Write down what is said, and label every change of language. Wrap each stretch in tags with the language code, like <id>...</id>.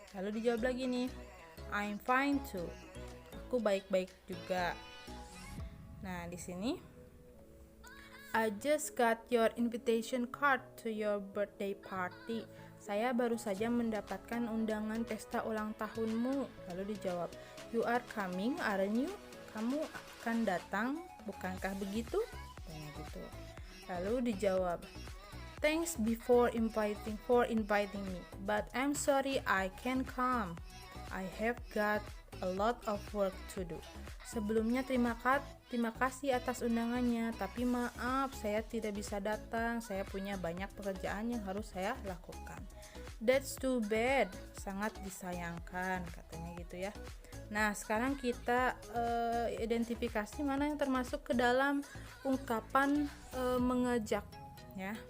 <id>Lalu dijawab lagi nih,</id> <en>I'm fine too.</en> <id>Aku baik-baik juga. Nah, di sini</id> <en>I just got your invitation card to your birthday party.</en> <id>Saya baru saja mendapatkan undangan pesta ulang tahunmu. Lalu dijawab,</id> <en>you are coming, aren't you?</en> <id>Kamu akan datang, bukankah begitu? Tanya gitu. Lalu dijawab,</id> <en>thanks for inviting me, but I'm sorry I can't come. I have got a lot of work to do.</en> <id>Sebelumnya terima kasih atas undangannya, tapi maaf saya tidak bisa datang. Saya punya banyak pekerjaan yang harus saya lakukan.</id> <en>That's too bad.</en> <id>Sangat disayangkan, katanya gitu ya. Nah, sekarang kita identifikasi mana yang termasuk ke dalam ungkapan mengajak ya.</id>